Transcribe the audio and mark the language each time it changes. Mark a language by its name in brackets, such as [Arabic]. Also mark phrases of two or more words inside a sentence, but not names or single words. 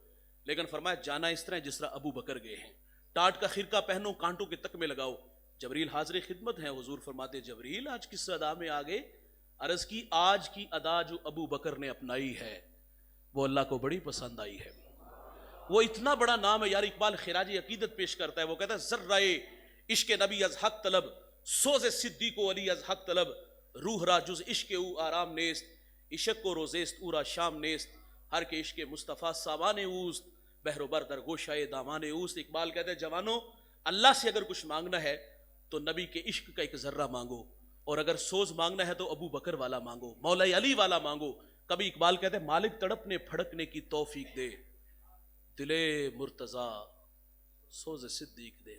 [Urdu] لیکن فرمایا جانا اس طرح جس طرح ابو بکر گئے ہیں, ٹاٹ کا خرقہ پہنو, کانٹوں کے تکمے لگاؤ. جبریل حاضر خدمت ہیں. حضور فرماتے جبریل آج کس ادا میں آگے؟ عرض کی آج کی ادا جو ابو بکر نے اپنائی ہے وہ اللہ کو بڑی پسند آئی ہے. وہ اتنا بڑا نام ہے یار. اقبال خراج عقیدت پیش کرتا ہے, وہ کہتا ہے [Persian] ذرائے عشق نبی از حق طلب, سوز صدیق و علی از حق طلب, روح را جز عشق او آرام نیست, عشق کو روزیست او را شام نیست, ہر کے عشق مصطفیٰ سامان اوست, بحر و بر در گوشائے دامان اوست. [Urdu] اقبال کہتے ہیں جوانوں اللہ سے اگر کچھ مانگنا ہے تو نبی کے عشق کا ایک ذرہ مانگو, اور اگر سوز مانگنا ہے تو ابو بکر والا مانگو, مولا علی والا مانگو. کبھی اقبال کہتے ہیں مالک تڑپنے پھڑکنے کی توفیق دے, دلے مرتضیٰ سوز صدیق دے.